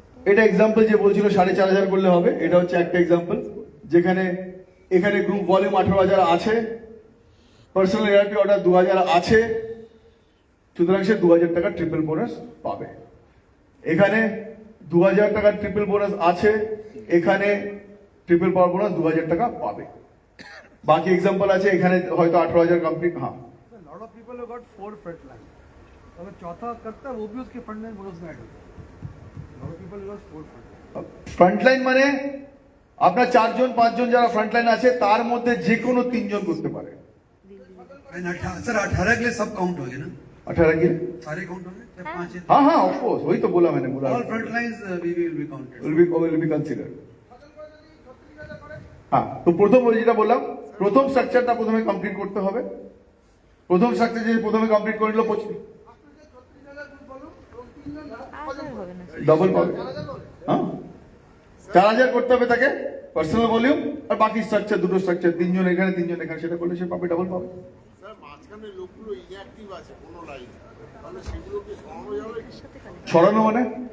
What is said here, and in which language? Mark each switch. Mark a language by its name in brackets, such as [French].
[Bangla] এটা এক্সাম্পল যে বলছিল 4,500 করলে হবে, এটা হচ্ছে একটা এক্সাম্পল যেখানে এখানে গ্রুপ ভলিউম 18,000 আছে, পার্সোনাল এআরপি অর্ডার 2,000 আছে। সুতরাং সে 2,000 টাকা ট্রিপল বোনাস পাবে। এখানে 2,000 টাকার ট্রিপল বোনাস আছে, এখানে ট্রিপল পাওয়ার বোনাস 2,000 টাকা পাবে। বাকি এক্সাম্পল আছে, এখানে হয়তো 18,000 কমপ্লিট। [Hindi] हाँ, [English] lot of people have got 4 front line, [Hindi] अगर चौथा करता है वो भी उसके फ्रंट लाइन बोनस में ऐड होता है। [English] Lot of people have got 4 front. [Bangla] Front line মানে আপনার 4 জন 5 জন যারা ফ্রন্ট লাইন আছে তার মধ্যে যে কোনো 3 জন করতে পারে। [Hindi] सर 18 के लिए सब काउंट हो गया ना? 18 की सारे काउंट होंगे चाहे 5 है हाँ हाँ ऑफकोर्स वही तो बोला मैंने बोला [English] all front lines we will be counted will be considered [Bangla] হ্যাঁ তো প্রথম ওই যেটা বললাম প্রথম স্ট্রাকচারটা প্রথমে কমপ্লিট করতে হবে প্রথম স্ট্রাকচার যে প্রথমে কমপ্লিট করে নিল আর হবে না ডবল পাবে হ্যাঁ 4000 করতে হবে তাকে পার্সোনাল ভলিউম আর বাকি স্ট্রাকচার দুটো স্ট্রাকচার তিনজন এখানে সেটা করলে সে পাবে ডবল পাবে সরানো মানে